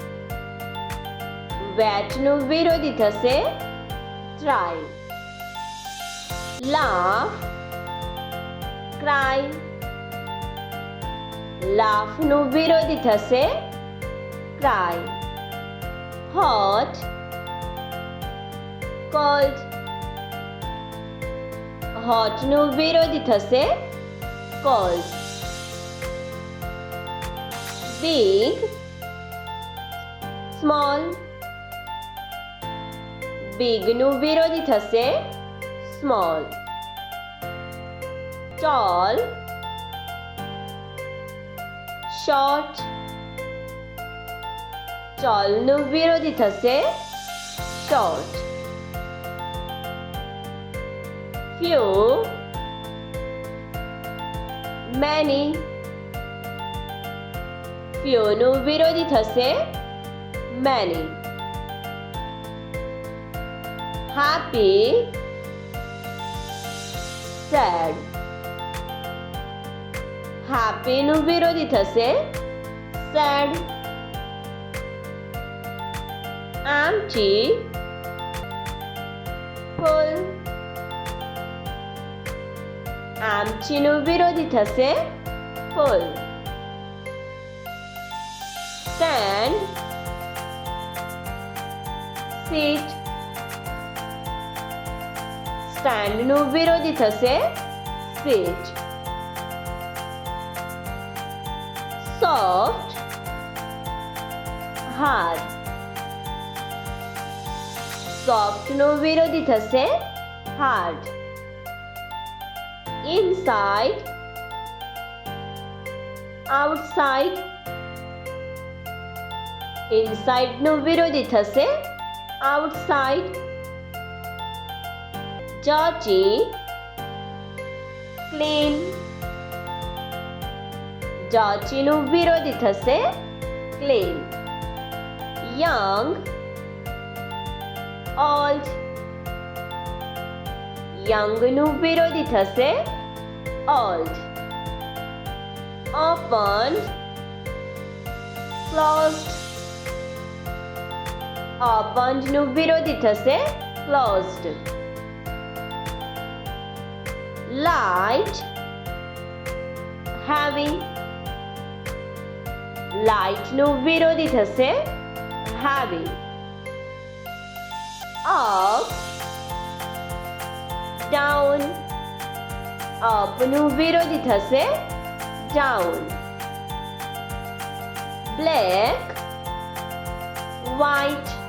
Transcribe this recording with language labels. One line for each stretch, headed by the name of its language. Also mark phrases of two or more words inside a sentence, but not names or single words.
Gujarati: wetનું વિરોધી થશે dry.
English: laugh, cry.
Gujarati: laughનું વિરોધી થશે cry.
English: hot, cold.
Gujarati: હોટનું વિરોધી થશે cold.
English: big, small.
Gujarati: bigનું વિરોધી થશે small.
English: tall, short.
Gujarati: tallનું વિરોધી થશે short.
English: few, many.
Gujarati: few નું વિરોધી થશે many.
English: happy, sad.
Gujarati: happy નું વિરોધી થશે sad.
English: empty, full.
Gujarati: empty નું વિરોધી થશે full.
English: stand, sit.
Gujarati: stand નું વિરોધી થશે sit.
English: soft, hard.
Gujarati: soft નું વિરોધી થશે hard.
English: inside, outside.
Gujarati: inside નું વિરોધી થશે outside.
English: dirty, clean.
Gujarati: dirty નું વિરોધી થશે clean.
English: young, old.
Gujarati: young નું વિરોધી થશે old.
English: open, closed.
Gujarati: opened નું વિરોધી થશે closed.
English: light, heavy.
Gujarati: light નું વિરોધી થશે heavy.
English: up, down.
Gujarati: up નું વિરોધી થશે down.
English: black, white.